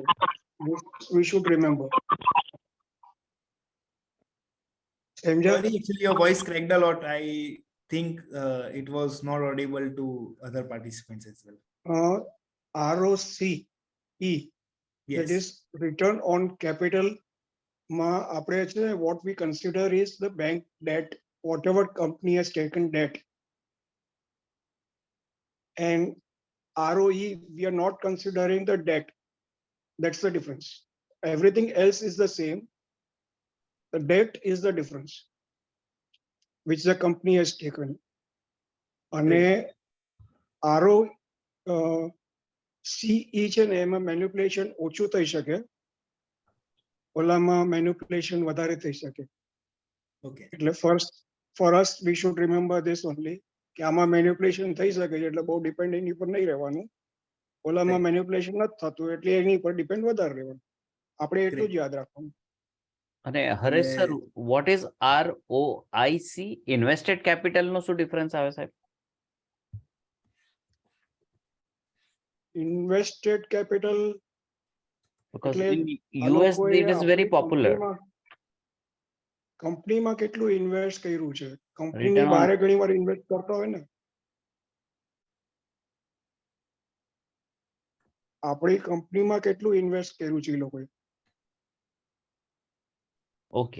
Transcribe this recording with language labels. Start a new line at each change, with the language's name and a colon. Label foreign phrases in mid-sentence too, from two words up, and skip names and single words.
English: This we should remember.
Hindi: समझा?
English: Sorry, actually your voice cracked a lot. I think it was not audible to other participants as well. ROCE, that Yes. is return on capital.
Gujarati: આપણે છે,
English: what we consider is the bank debt, whatever company has taken debt. And ROE, we are not considering the debt. That's the difference. Everything else is the same. The debt is the difference, which the company has taken.
Gujarati: અને ROCE છે ને એમાં મેન્યુપ્યુલેશન ઓછું થઈ શકે, ઓલામાં મેન્યુપ્યુલેશન વધારે થઈ શકે.
English: Okay. એટલે for us we should remember this only,
Gujarati: કે આમાં મેન્યુપ્યુલેશન થઈ શકે છે એટલે બહુ ડિપેન્ડ એની પર નહીં રહેવાનું. ઓલામાં
English: Right.
Gujarati: મેન્યુપ્યુલેશન નથી થતું એટલે એની પર ડિપેન્ડ વધારે રહેવાનું. આપણે એટલું જ યાદ રાખવાનું. અને હરેશ સર,
English: what is ROIC? Invested capital
Gujarati: નો શું ડિફરન્સ આવે સાહેબ?
English: invested capital Because
Gujarati: એટલે
English: in
Gujarati: આ
English: US
Gujarati: લોકોએ
English: it is very
Gujarati: આપણી
English: popular.
Gujarati: કંપનીમાં કેટલું ઇન્વેસ્ટ કર્યું છે, કંપનીની
English: Return on-
Gujarati: બહાર ઘણી વાર ઇન્વેસ્ટ કરતા હોય ને, આપણી કંપનીમાં કેટલું ઇન્વેસ્ટ કર્યું છે એ લોકોએ.
English: Okay.